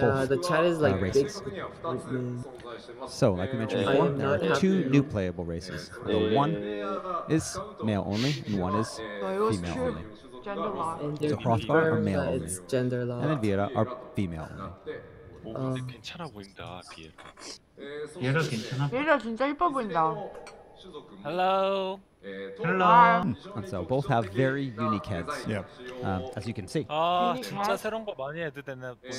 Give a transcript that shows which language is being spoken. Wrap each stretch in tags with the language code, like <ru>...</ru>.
<en>both the chat is like races. So, like we mentioned before, there are two new playable races. The one is male only, and one is female only. Gender lock. So Hrothgar are male only, it's gender and lock. then Viera are female only.</en> <ko>근데 괜찮아 보인다, 비에. 얘가 괜찮아? 얘가 진짜 이뻐 보인다.</ko> <en>Hello. Hello. And so both have very unique heads, as you can see.</en> <ko>아 진짜 새로운 거 많이 해도 되네.</ko>